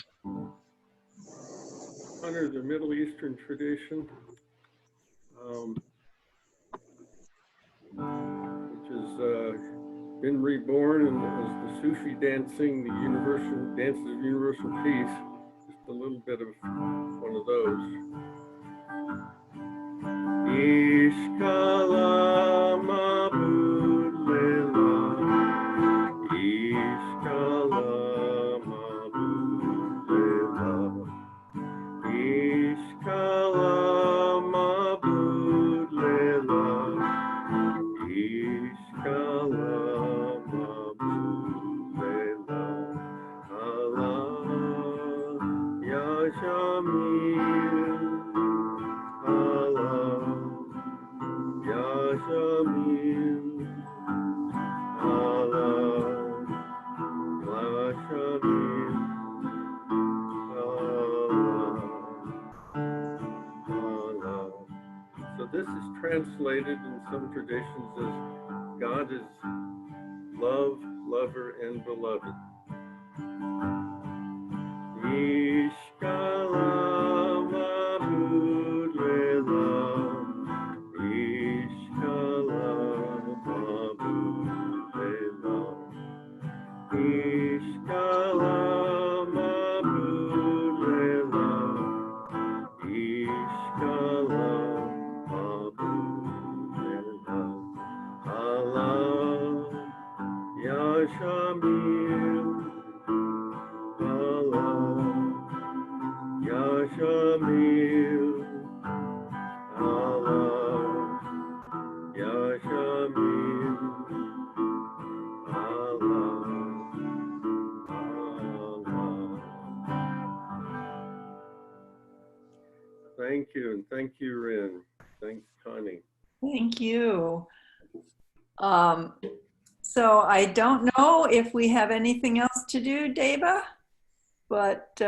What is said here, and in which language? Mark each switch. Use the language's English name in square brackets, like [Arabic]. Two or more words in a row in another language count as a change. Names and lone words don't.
[English] Honor the Middle Eastern tradition, which has been reborn and as the Sufi dancing, the universal dance of universal peace. Just a little bit of one of those. Ishkala mabud lela, Ishkala mabud lela, Ishkala mabud lela, Ishkala mabud lela, [Arabic] الله يا شامل, الله يا شامل، الله يا شامل، الله. [English] So this is translated in some traditions as God is love, lover, and beloved. Ishkala mabud lela, Ishkala mabud lela, Ishkala mabud lela, Ishkala mabud lela, [Arabic] الله يا شامل، الله يا شامل, الله يا شامل، الله، الله. [English] Thank you, and thank you, Rin. Thanks, Connie. Thank you. So I don't know if we have anything else to do, Deva, but